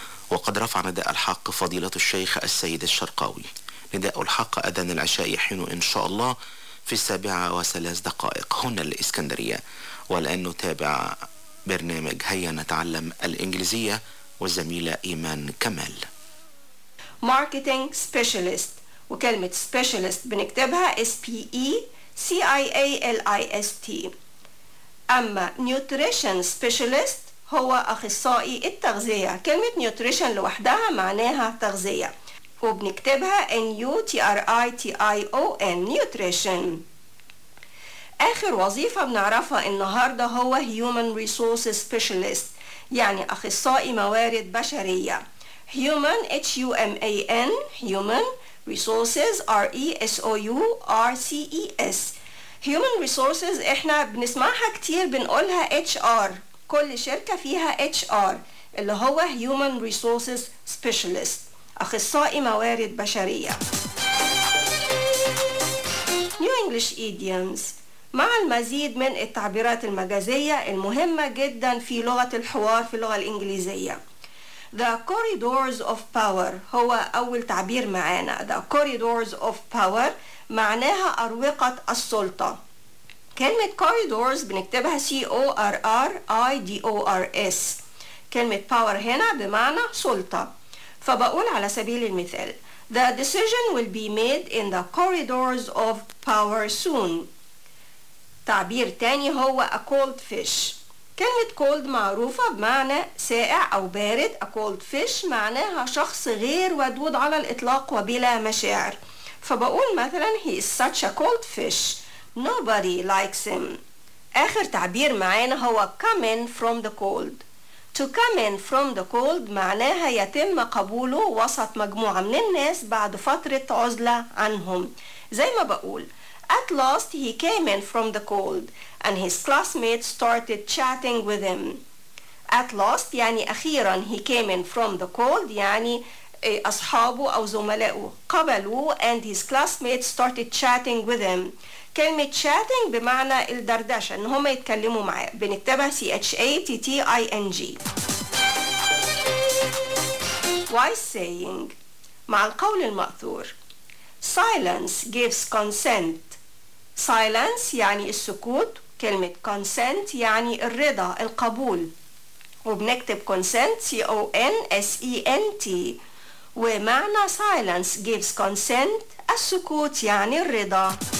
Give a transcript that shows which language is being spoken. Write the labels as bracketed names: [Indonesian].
[Arabic] وقد رفع نداء الحق فضيلة الشيخ السيد الشرقاوي. نداء الحق أذان العشاء يحين إن شاء الله في 7:03 هنا الإسكندرية. والآن نتابع برنامج هيا نتعلم الإنجليزية والزميلة إيمان كمال. [English] Marketing Specialist، وكلمة Specialist بنكتبها SPECIALIST. [Arabic] أما Nutrition Specialist هو أخصائي التغذية، كلمة Nutrition لوحدها معناها تغذية، وبنكتبها NUTRITION Nutrition. آخر وظيفة بنعرفها النهاردة هو Human Resources Specialist، يعني أخصائي موارد بشرية. Human H-U-M-A-N Human Resources R-E-S-O-U-R-C-E-S Human Resources إحنا بنسمعها كتير بنقولها HR، كل شركة فيها HR اللي هو Human Resources Specialist، أخصائي موارد بشرية. [English] New English Idioms، [Arabic] مع المزيد من التعبيرات المجازية المهمة جدا في لغة الحوار في اللغة الإنجليزية. [English] The corridors of power [Arabic] هو أول تعبير معانا. [English] The corridors of power [Arabic] معناها أروقة السلطة. كلمة corridors بنكتبها C-O-R-R-I-D-O-R-S. كلمة power هنا بمعنى سلطة. فبقول على سبيل المثال [English] The decision will be made in the corridors of power soon. [Arabic] تعبير تاني هو [English] a cold fish. [Arabic] كلمة cold معروفة بمعنى سائع أو بارد. [English] a cold fish [Arabic] معناها شخص غير ودود على الإطلاق وبلا مشاعر. فبقول مثلا [English] he is such a cold fish nobody likes him. [Arabic] آخر تعبير معانا هو [English] come in from the cold. to come in from the cold [Arabic] معناها يتم قبوله وسط مجموعة من الناس بعد فترة عزلة عنهم. زي ما بقول [English] At last he came in from the cold and his classmates started chatting with him. At last [Arabic] يعني أخيرا [English] he came in from the cold [Arabic] يعني أصحابه أو زملائه قبلوا [English] and his classmates started chatting with him. [Arabic] كلمة chatting بمعنى الدردشة إن هم يتكلموا معي، بنكتبها C-H-A-T-T-I-N-G. [English] Wise saying، [Arabic] مع القول المأثور [English] Silence gives consent. [Arabic] Silence يعني السكوت، كلمة consent يعني الرضا القبول، وبنكتب consent C-O-N-S-E-N-T ومعنى [English] silence gives consent [Arabic] السكوت يعني الرضا.